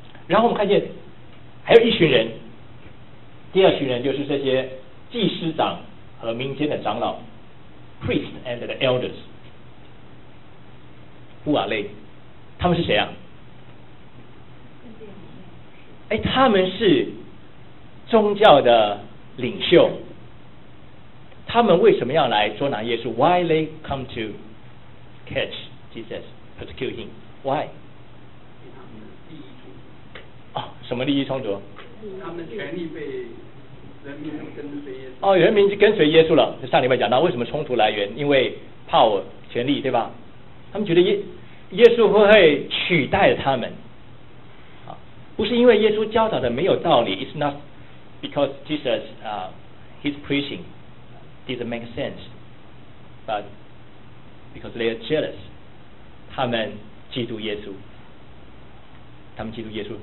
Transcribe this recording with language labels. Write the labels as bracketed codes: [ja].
[zh] 然后我们看见还有一群人，第二群人就是这些祭司长和民间的长老 [en] priests and the elders， who are they？ [zh] 他们是谁啊？哎，他们是宗教的领袖。他们为什么要来捉拿耶稣？ [en] Why they come to catch Jesus, persecute him？ Why？ [zh] 他们利益冲突。什么利益冲突？他们权力被人民跟随耶稣。哦，人民跟随耶稣了。就上礼拜讲到为什么冲突来源，因为 power 权力，对吧？他们觉得耶稣会不会取代了他们？啊，不是因为耶稣教导的没有道理 ， [en] It's not because Jesus his preaching didn't make sense， but because they are jealous， [zh] 他们嫉妒耶稣，他们嫉妒耶稣。